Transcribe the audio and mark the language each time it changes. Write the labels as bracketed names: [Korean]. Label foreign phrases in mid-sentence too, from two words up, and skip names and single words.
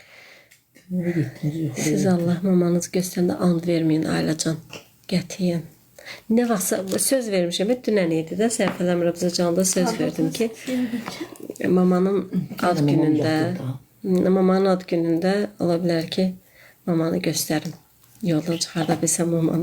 [Turkish] Nereye gittiniz? Yok. [Azerbaijani] Siz Allah mamanızı göstərəndə and verməyin ailəcan. Qətiyyən. Ne vaxtsa söz vermişəm. Dünən idi də səhv eləmirəmsə canlı söz verdim ki, mamanın ad Mamam günündə, yatdı mamanın ad günündə ola bilər ki, mamanı göstərim. Yoldan çıxarda bilsəm mamanı.